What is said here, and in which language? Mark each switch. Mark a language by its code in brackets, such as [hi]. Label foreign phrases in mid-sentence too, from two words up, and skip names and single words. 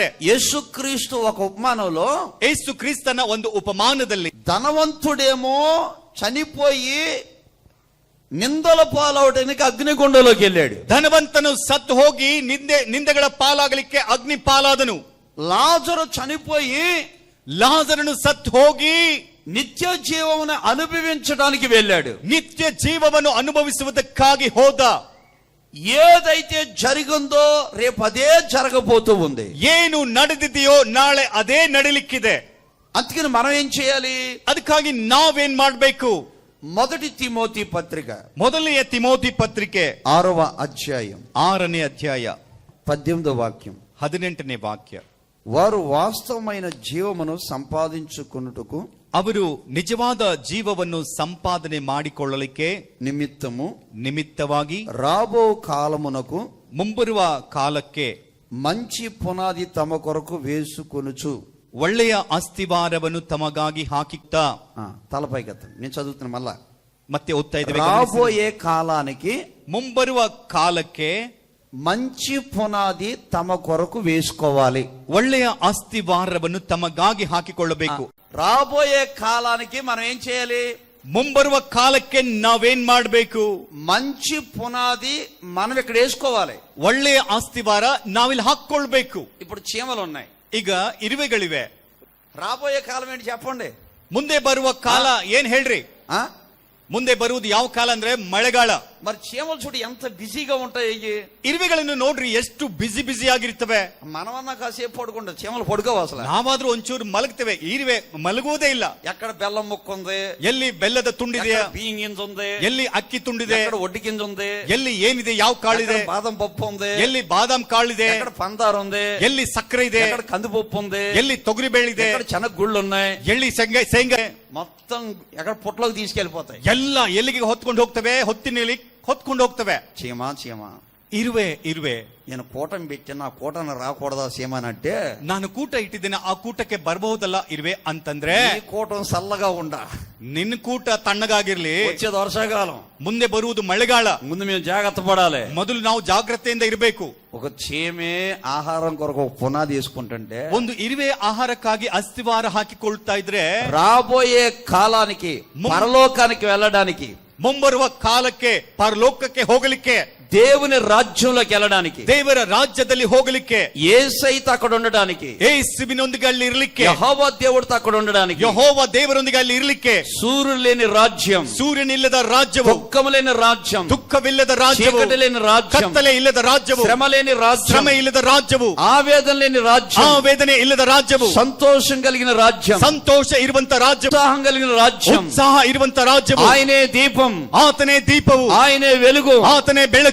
[te] యేసుక్రీస్తు ఒక ఉపమానంలో, [kn] ಯೇಸು ಕ್ರಿಸ್ತನ ಒಂದು ಉಪಮಾನದಲ್ಲಿ, [te] ధనవంతుడేమో చనిపోయి నిందల పాలవటానికి అగ్నిగుండంలోకి వెళ్ళాడు. [kn] ಧನವಂತನು ಸತ್ತು ಹೋಗಿ ನಿಂದೆಗಳ ಪಾಲಾಗಲಿಕ್ಕೆ ಅಗ್ನಿ ಪಾಲಾದನು. [te] లాజరు చనిపోయి [kn] ಲಾಜರನು ಸತ್ತು ಹೋಗಿ [te] నిత్య జీవమును అనుభవించడానికి వెళ్ళాడు. [kn] ನಿತ್ಯ ಜೀವವನ್ನು ಅನುಭವಿಸುವುದಕ್ಕಾಗಿ ಹೋದ. [te] ఏదైతే జరిగిందో రేపు అదే జరగబోతూ ఉంది. [kn] ಏನು ನಡೆದಿದೆಯೋ ನಾಳೆ ಅದೇ ನಡೀಲಿಕ್ಕಿದೆ. [te] అందుకని మనం ఏం చేయాలి? [kn] ಅದಕ್ಕಾಗಿ ನಾವೇನ್ ಮಾಡ್ಬೇಕು? [te] మొదటి తిమోతి పత్రిక [kn] ಮೊದಲನೆಯ ತಿಮೋತಿ ಪತ್ರಿಕೆ [te] 6వ అధ్యాయం [kn] 6ನೇ ಅಧ್ಯಾಯ [te] 18వ వాక్యం. [kn] 18ನೇ ವಾಕ್ಯ. [te] వారు వాస్తవమైన జీవమును సంపాదించుకొనుటకు, [kn] ಅವರು ನಿಜವಾದ ಜೀವವನ್ನು ಸಂಪಾದನೆ ಮಾಡಿಕೊಳ್ಳಲಿಕ್ಕೆ ನಿಮಿತ್ತವಾಗಿ [te] రాబో కాలమునకు, [kn] ಮುಂಬರುವ ಕಾಲಕ್ಕೆ [te] మంచి పునాది తమ కొరకు వేసుకొనుచు, [kn] ಒಳ್ಳೆಯ ಅಸ್ತಿವಾರವನ್ನು ತಮಗಾಗಿ ಹಾಕಿತ್ತಾ. [te] తలపైకెత్తండి, నేను చదువుతున్నా మళ్ళా. [kn] ಮತ್ತೆ ಓದ್ತಾ ಇದ್ದೇವೆ. [te] రాబోయే కాలానికి [kn] ಮುಂಬರುವ ಕಾಲಕ್ಕೆ [te] మంచి పునాది తమ కొరకు వేసుకోవాలి. [kn] ಒಳ್ಳೆಯ ಅಸ್ತಿವಾರವನ್ನು ತಮಗಾಗಿ ಹಾಕಿಕೊಳ್ಳಬೇಕು. [te] రాబోయే కాలానికి మనం ఏం చేయాలి? [kn] ಮುಂಬರುವ ಕಾಲಕ್ಕೆ ನಾವೇನ್ ಮಾಡಬೇಕು? [te] మంచి పునాది మనం ఇక్కడ వేసుకోవాలి. [kn] ಒಳ್ಳೆಯ ಅಸ್ತಿವಾರ ನಾವಿಲ್ಲಿ ಹಾಕೊಳ್ಬೇಕು. [te] ఇప్పుడు చీమలు ఉన్నాయి, [kn] ಈಗ ಇರುವೆಗಳಿವೆ. [te] రాబోయే కాలం ఏంటి చెప్పండి? [kn] ಮುಂದೆ ಬರುವ ಕಾಲ ಏನ್ ಹೇಳ್ರಿ? ఆ ಮುಂದೆ ಬರುವುದು ಯಾವ ಕಾಲ ಅಂದ್ರೆ ಮಳೆಗಾಲ. [te] మరి చీమలు చూడు ఎంత బిజీగా ఉంటాయి. [kn] ಇರುವೆಗಳನ್ನು ನೋಡ್ರಿ ಎಷ್ಟು ಬಿಸಿ ಆಗಿರ್ತವೆ. [te] మనమన్నా కాసేపు పడుకుంటాం, చీమలు పడుకోవు అసలు. [kn] ನಾವಾದ್ರೂ ಒಂಚೂರು ಮಲಗ್ತೇವೆ, ಇರುವೆ ಮಲಗುವುದೇ ಇಲ್ಲ. [te] ఎక్కడ బెల్లం ముక్క ఉంది, [kn] ಎಲ್ಲಿ ಬೆಲ್ಲದ ತುಂಡಿದೆಯಾ, [te] బియ్యం గింజ ఉంది, [kn] ಎಲ್ಲಿ ಅಕ್ಕಿ ತುಂಡಿದೆ, [te] ఎక్కడ ఒడ్డి గింజ ఉంది, [kn] ಎಲ್ಲಿ ಏನಿದೆ, ಯಾವ ಕಾಳಿದೆ, [te] బాదం పప్పు ఉంది, [kn] ಎಲ್ಲಿ ಬಾದಾಮ್ ಕಾಳಿದೆ, [te] ఎక్కడ పందారు ఉంది, [kn] ಎಲ್ಲಿ ಸಕ್ಕರೆ ಇದೆ, [te] ఎక్కడ కందిపప్పు ఉంది, [kn] ಎಲ್ಲಿ ತೊಗರಿ ಬೇಳಿದೆ, [te] ఎక్కడ శనగ గుళ్ళు ఉన్నాయి, [kn] ಎಲ್ಲಿ ಶೇಂಗಾ [te] మొత్తం ఎక్కడ పొట్లోకి తీసుకెళ్లిపోతాయి. [kn] ಎಲ್ಲ ಎಲ್ಲಿಗೆ ಹೊತ್ಕೊಂಡು ಹೋಗ್ತವೆ, ಹೊತ್ತಿನಲ್ಲಿ ಹೊತ್ಕೊಂಡು ಹೋಗ್ತವೆ. [te] చీమ చీమ [kn] ಇರುವೆ [te] నేను కూటమి పెట్టి నా కూటమి రాకూడదా చీమ అని అంటే, [kn] ನಾನು ಕೂಟ ಇಟ್ಟಿದ್ದೇನೆ, ಆ ಕೂಟಕ್ಕೆ ಬರಬಹುದಲ್ಲ ಇರುವೆ ಅಂತಂದ್ರೆ, [te] ఈ కూటం చల్లగా ఉండ, [kn] ನಿನ್ನ ಕೂಟ ತಣ್ಣಗಾಗಿರ್ಲಿ, [te] వచ్చేది వర్షాకాలం, [kn] ಮುಂದೆ ಬರುವುದು ಮಳೆಗಾಲ, [te] ముందు మేము జాగ్రత్త పడాలి. [kn] ಮೊದಲು ನಾವು ಜಾಗ್ರತೆಯಿಂದ ಇರಬೇಕು. [te] ఒక చీమే ఆహారం కొరకు ఒక పునాది వేసుకుంటుంటే, [kn] ಒಂದು ಇರುವೆ ಆಹಾರಕ್ಕಾಗಿ ಅಸ್ತಿವಾರ ಹಾಕಿಕೊಳ್ತಾ ಇದ್ರೆ, [te] రాబోయే కాలానికి పరలోకానికి వెళ్ళడానికి, [kn] ಮುಂಬರುವ ಕಾಲಕ್ಕೆ ಪರಲೋಕಕ್ಕೆ ಹೋಗಲಿಕ್ಕೆ, [te] దేవుని రాజ్యంలోకి వెళ్ళడానికి, [kn] ದೇವರ ರಾಜ್ಯದಲ್ಲಿ ಹೋಗಲಿಕ್ಕೆ, [te] యేసయ్యతో అక్కడ ఉండడానికి, [kn] ಯೇಸುವಿನೊಂದಿಗೆ ಅಲ್ಲಿ ಇರಲಿಕ್ಕೆ, [te] యెహోవా దేవుడితో అక్కడ ఉండడానికి, [kn] ಯೆಹೋವ ದೇವರೊಂದಿಗೆ ಅಲ್ಲಿ ಇರಲಿಕ್ಕೆ, [te] సూర్యుడు లేని రాజ్యం, [kn] ಸೂರ್ಯನಿಲ್ಲದ ರಾಜ್ಯವು, [te] దుఃఖము లేని రాజ్యం, [kn] ದುಃಖವಿಲ್ಲದ ರಾಜ್ಯವು, [te] చీకటి లేని రాజ్యం, [kn] ಕತ್ತಲೆ ಇಲ್ಲದ ರಾಜ್ಯವು, [te] శ్రమ లేని రాజ్యం, [kn] ಶ್ರಮ ಇಲ್ಲದ ರಾಜ್ಯವು, [te] ఆవేదన లేని రాజ్యం, [kn] ಆವೇದನೆ ಇಲ್ಲದ ರಾಜ್ಯವು, [te] సంతోషం కలిగిన రాజ్యం, [kn] ಸಂತೋಷ ಇರುವಂತ ರಾಜ್ಯವು, [te] ఉత్సాహం కలిగిన రాజ్యం, [kn] ಉತ್ಸಾಹ ಇರುವಂತ ರಾಜ್ಯವು, [te] ఆయనే దీపం, [kn] ಆತನೇ ದೀಪವು, [te] ఆయనే వెలుగు, [kn] ಆತನೇ ಬೆಳಕು,